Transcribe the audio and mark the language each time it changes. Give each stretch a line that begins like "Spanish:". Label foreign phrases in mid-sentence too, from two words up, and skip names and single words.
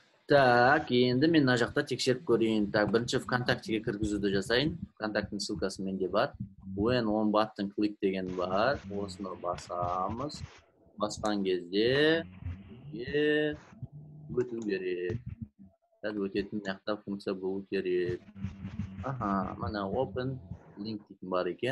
Kazakh: Так, endi men mына жақта тексеріп көрейін. Так, бірінші ВКонтактеге кіргізуді жасайын. ВКонтактың ссылкасы менде бар.
English: When on button click
Kazakh: деген бар. Осыны басамыз. Басқан кезде өту керек. Дәл өтетін жақта функция болу керек. Аха, мына
English: open link
Kazakh: дейтін бар екен.